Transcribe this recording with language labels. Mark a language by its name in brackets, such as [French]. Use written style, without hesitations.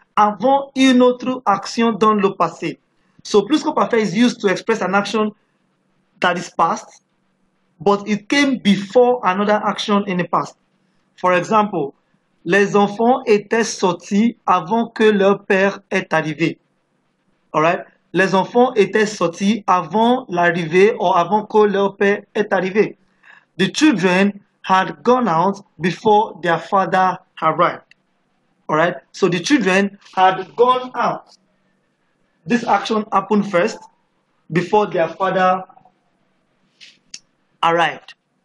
[French] avant une autre action dans le passé. [English] So pluscup is used to express an action that is past, but it came before another action in the past. For example, [French] les enfants étaient sortis avant que leur père est arrivé. [English] Alright? [French] Les enfants étaient sortis avant l'arrivée ou avant que leur père est arrivé. [English] The children had gone out before their father arrived. Alright? So the children had gone out. This action happened first before their father arrived.